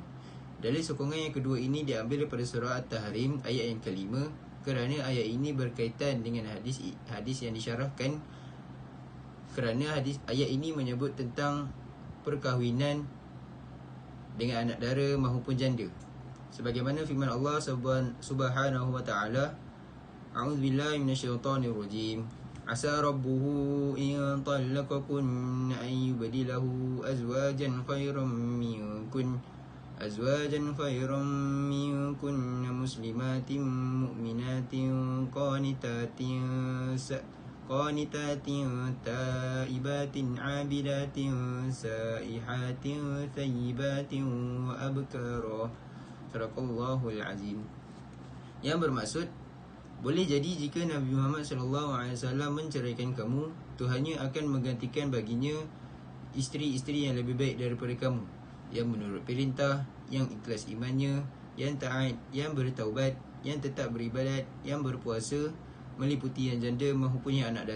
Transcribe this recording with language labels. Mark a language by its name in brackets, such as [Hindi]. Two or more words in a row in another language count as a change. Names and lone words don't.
[Malay] Dalil sokongan yang kedua ini diambil daripada surah At-Tahrim ayat yang kelima, kerana ayat ini berkaitan dengan hadis yang disyarahkan, kerana ayat ini menyebut tentang perkahwinan dengan anak dara maupun janda. Sebagaimana firman Allah [Arabic] سبحانه وتعالى، أعوذ بالله من الشيطان الرجيم. عسى ربه إن طلقكن أن يبدله أزواجا خيرا منكن مسلمات مؤمنات قانتات تائبات عابدات سائحات ثيبات وأبكارا. صدق الله العظيم. [Malay] Yang bermaksud, boleh jadi jika Nabi Muhammad SAW menceraikan kamu, Tuhannya akan menggantikan baginya isteri-isteri yang lebih baik daripada kamu, yang menurut perintah, yang ikhlas imannya, yang taat, yang bertaubat, yang tetap beribadat, yang berpuasa, meliputi yang janda mempunyai anak dara.